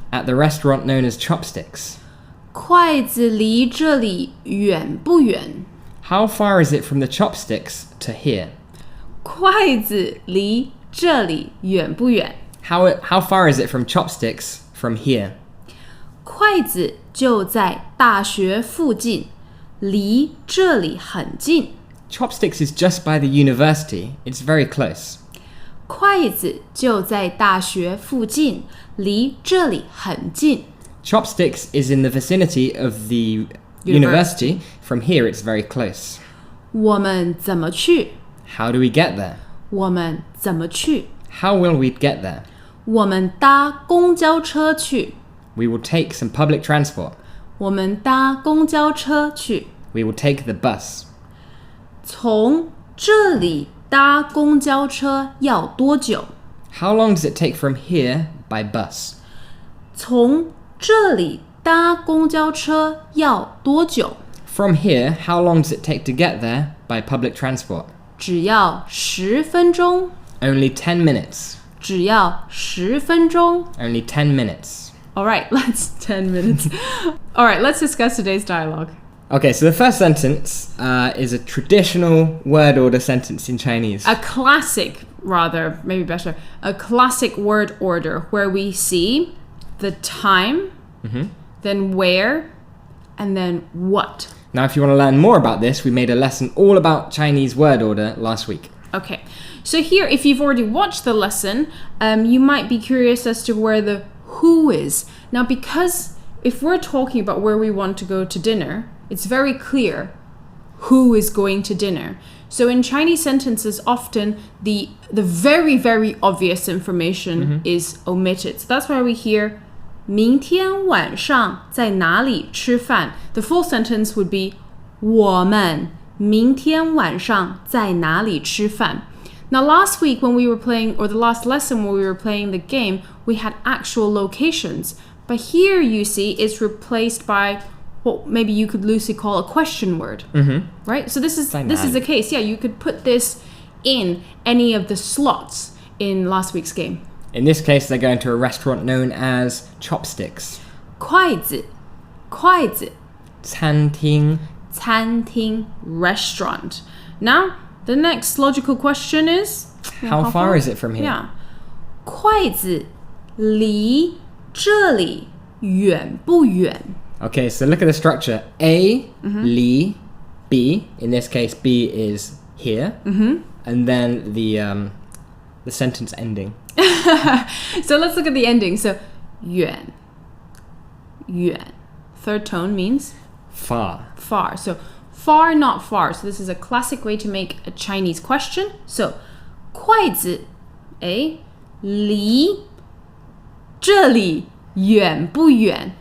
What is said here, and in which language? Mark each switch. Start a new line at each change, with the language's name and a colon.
English: At the restaurant known as Chopsticks.
Chinese: 筷子离这里远不远？
English: How far is it from the chopsticks to here?
Chinese: 筷子离这里远不远？
English: How far is it from chopsticks from here?
Chinese: 筷子就在大学附近，离这里很近。
English: Chopsticks is just by the university. It's very close.
Chinese: 筷子就在大学附近，离这里很近。
English: Chopsticks is in the vicinity of the university. From here, it's very close.
Chinese: 我们怎么去？
English: How do we get there?
Chinese: 我们怎么去？
English: How will we get there?
Chinese: 我们搭公交车去。
English: We will take some public transport.
Chinese: 我们搭公交车去。
English: We will take the bus.
Chinese: 从这里搭公交车要多久？
English: How long does it take from here by bus?
Chinese: 从这里搭公交车要多久？
English: From here, how long does it take to get there by public transport?
Chinese: 只要10分钟。
English: Only 10 minutes.
Chinese: 只要10分钟。
English: Only 10 minutes. All right, let's 10 minutes. All right, let's discuss today's dialogue. Okay, so the first sentence is a traditional word order sentence in Chinese. A classic, rather, maybe better, a classic word order where we see the time, then where, and then what. Now, if you want to learn more about this, we made a lesson all about Chinese word order last week. Okay, so here, if you've already watched the lesson, you might be curious as to where the who is. Now, because if we're talking about where we want to go to dinner, it's very clear who is going to dinner. So in Chinese sentences, often the very, very obvious information is omitted. So that's why we hear
Chinese: 明天晚上在哪里吃饭?
English: The full sentence would be
Chinese: 我们明天晚上在哪里吃饭?
English: Now last week when we were playing, or the last lesson when we were playing the game, we had actual locations. But here you see it's replaced by what maybe you could loosely call a question word. Right? So this is the case. Yeah, you could put this in any of the slots in last week's game. In this case, they're going to a restaurant known as Chopsticks.
Chinese: 筷子,筷子, 餐厅, 餐厅,
English: restaurant. Now, the next logical question is... How far is it from here? Yeah.
Chinese: 筷子离这里远不远?
English: Okay, so look at the structure. A, li, B. In this case, B is here. And then the sentence ending. So let's look at the ending. So,
Chinese: 远,远.
English: Third tone means? Far. Far. So, far, not far. So this is a classic way to make a Chinese question.
Chinese: So, 筷子 A, 离这里远不远?